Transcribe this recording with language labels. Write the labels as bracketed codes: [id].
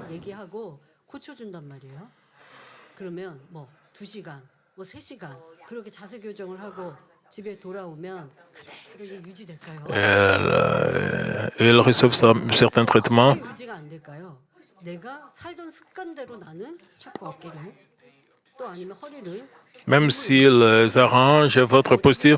[ko] 얘기하고 고쳐 준단 말이에요. 그러면 뭐 2시간, 뭐 3시간 그렇게 자세 교정을 하고 집에 돌아오면 그대로 이게 유지될까요? [fr] Ils reçoivent certains traitements. [ko] 왜 유지가 안 될까요? 내가 살던 습관대로 나는 자꾸 어깨를 또 아니면 허리를 [fr] Même s'ils arrangent votre posture,